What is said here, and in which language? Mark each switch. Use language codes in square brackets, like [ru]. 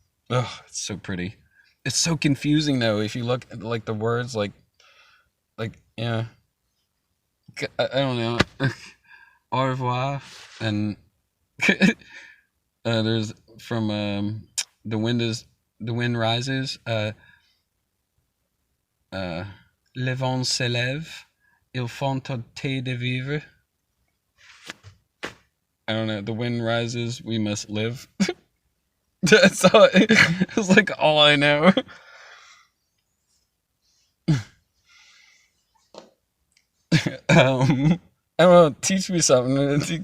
[en] Oh, it's so pretty. It's so confusing though if you look at like the words, yeah. I don't know. [fr] Au revoir, [en] and there's from the wind rises. [fr] Le vent se lève, il faut tenter de vivre. [en] I don't know. The wind rises, we must live. That's all. It's like all I know. I don't know. Teach me something.